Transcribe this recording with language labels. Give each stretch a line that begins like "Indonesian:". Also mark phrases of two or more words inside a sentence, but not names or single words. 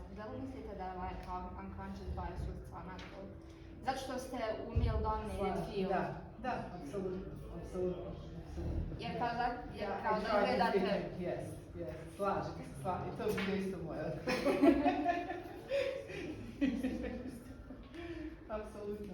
Croatian: mislite da je
English: like unconscious bias
Croatian: utjecao na to? Zato što ste u
English: male dominated field.
Croatian: Da, apsolutno. Jer kao da gledate... Yes, slažem se, i to bi bio isto moj odgovor. Apsolutno.